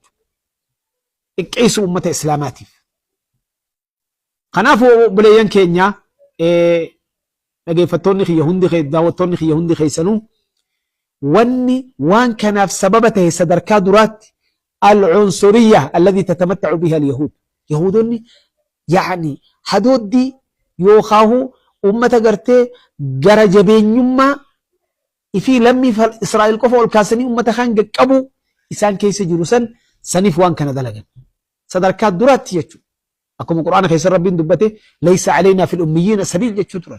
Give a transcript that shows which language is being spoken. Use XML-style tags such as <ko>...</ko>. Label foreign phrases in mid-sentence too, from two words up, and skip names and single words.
<om>Xiqqeessu uummata Islaamaatiif. Kanaafuu obboleeyyan keenya dhageeffattoonni kiyya hundi daawwattoonni kiyya hundi keessanuu wanni waan kanaaf sababa ta'e sadarkaa duraatti</om> <ar>العنصرية التي يتمتع بها اليهود.</ar> <om>Yahudonni yaani hadooddi yookaan uummata gartee gara jabeenyummaa ifi lammii Israa'el qofa ol kaasanii uummata kan qaqqabu isaan keessa jiru saniif waan kana dalagan. Sadarkaa duraatti jechuudha. Akkuma Qur'aana keessa Rabbiin dubbate</om> <ar>ليس علينا في الأميين سبيل</ar> <om>jechuu turan.</om>